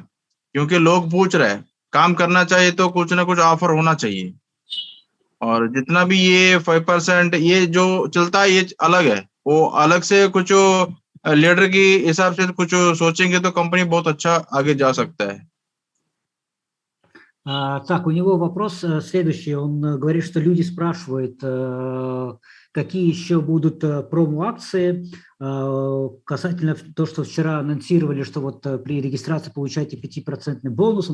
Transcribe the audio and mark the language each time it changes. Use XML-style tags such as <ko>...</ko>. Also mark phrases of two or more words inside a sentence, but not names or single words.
<hi>क्योंकि लोग पूछ रहे हैं, काम करना चाहिए तो कुछ ना कुछ ऑफर होना चाहिए। और जितना भी ये 5% ये जो चलता है ये अलग है, वो अलग से कुछ लीडर की हिसाब से कुछ सोचेंगे तो कंपनी बहुत अच्छा आगे जा सकता है।</hi> <ru>Так, у него вопрос следующий. Он говорит, что люди спрашивают, какие еще будут промо-акции касательно того, что вчера анонсировали, что вот при регистрации получаете 5% бонус.</ru>